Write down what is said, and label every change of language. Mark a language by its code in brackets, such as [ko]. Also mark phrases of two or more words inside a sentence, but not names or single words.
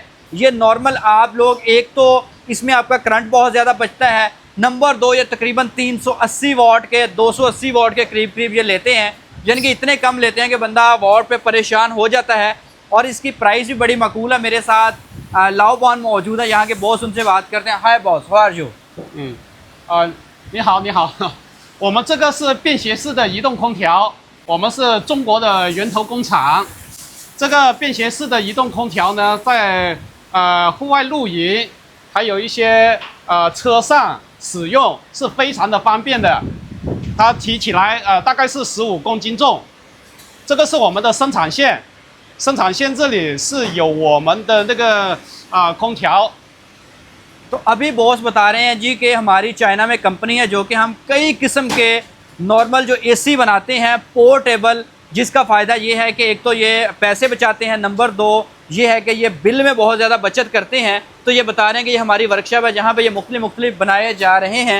[ur] یہ نارمل آپ لوگ، ایک تو اس میں آپ کا کرنٹ بہت زیادہ بچتا ہے، نمبر 2 یہ تقریباً 380 واٹ کے 280 واٹ کے قریب قریب یہ لیتے ہیں، یعنی کہ اتنے کم لیتے ہیں کہ بندہ واٹ پہ پریشان ہو جاتا ہے. اور اس کی پرائس بھی بڑی معقول ہے۔ میرے ساتھ لاؤ بون موجود ہے، یہاں کے باس، ان سے بات کرتے ہیں. [en] Hi boss, How are you? [zh] 你好，你好，我们这个是便携式的移动空调，我们是中国的源头工厂。这个便携式的移动空调呢，在户外露营，还有一些车上使用是非常的方便的。它提起来大概是15公斤重。这个是我们的生产线，生产线这里是有我们的那个空调。 [ur] تو ابھی باس بتا رہے ہیں جی کہ ہماری چائنا میں کمپنی ہے جو کہ ہم کئی قسم کے نارمل جو AC بناتے ہیں پورٹیبل، جس کا فائدہ یہ ہے کہ ایک تو یہ پیسے بچاتے ہیں، نمبر 2 یہ ہے کہ یہ بل میں بہت زیادہ بچت کرتے ہیں. تو یہ بتا رہے ہیں کہ یہ ہماری ورکشاپ ہے جہاں پہ یہ مختلف بنائے جا رہے ہیں.